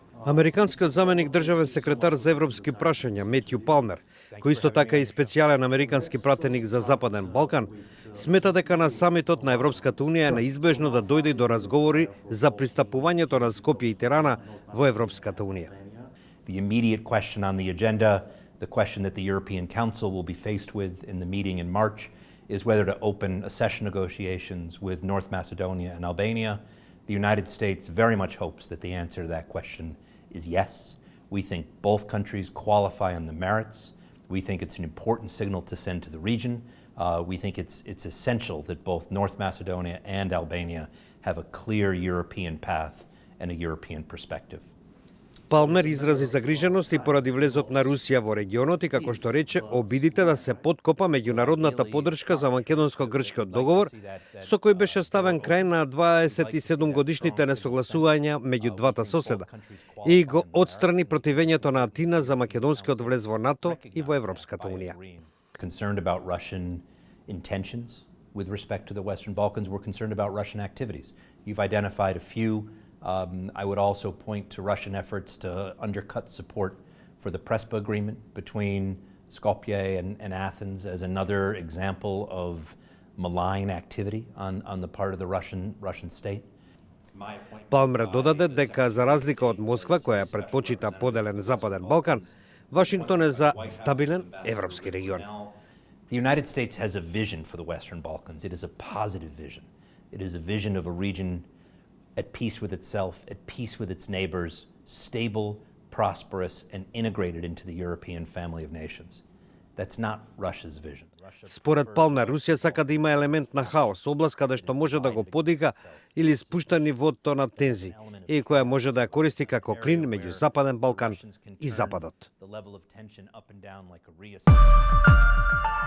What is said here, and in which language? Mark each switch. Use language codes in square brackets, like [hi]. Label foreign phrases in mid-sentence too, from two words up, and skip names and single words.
[mk] Американскиот заменик државен секретар за европски прашања Метју Палмер, кој исто така и специјален американски пратеник за Западен Балкан, смета дека на самитот на Европската унија е неизбежно да дојде до разговори за пристапувањето на Скопје и Тирана во Европската унија. [en] The immediate question on the agenda, the question that the European Council will be faced with in the meeting in March, is whether to open accession negotiations with North Macedonia and Albania. The United States very much hopes that the answer to that question is yes. We think both countries qualify on the merits. We think it's an important signal to send to the region. We think it's essential that both North Macedonia and Albania have a clear European path and a European perspective. [mk] Палмер изрази загриженост и поради влезот на Русија во регионот и како што рече, обидите да се поткопа меѓународната поддршка за македонско-грчкиот договор, со кој беше ставен крај на 27 годишните несогласувања меѓу двата соседа и го отстрани противењето на Атина за македонскиот влез во НАТО и во Европската унија. [en] Concerned about Russian intentions with respect to the Western Balkans, we're concerned about Russian activities. You've identified a few. I would also point to Russian efforts to undercut support for the Prespa agreement between Skopje and Athens as another example of malign activity on the part of the Russian state. [mk] Палмер додаде дека за разлика од Москва, која предпочита поделен Западен Балкан, Вашингтон е за стабилен европски регион. [en] The United States has a vision for the Western Balkans. It is a positive vision. It is a vision of a region at peace with itself, at peace with its neighbors, stable, prosperous, and integrated into the European family of nations. That's not Russia's vision. [mk] Според Палмер, Русија сака да има елемент на хаос, област каде што може да го подига или спушта нивото на тензии, и која може да ја користи како клин меѓу Западен Балкан и Западот.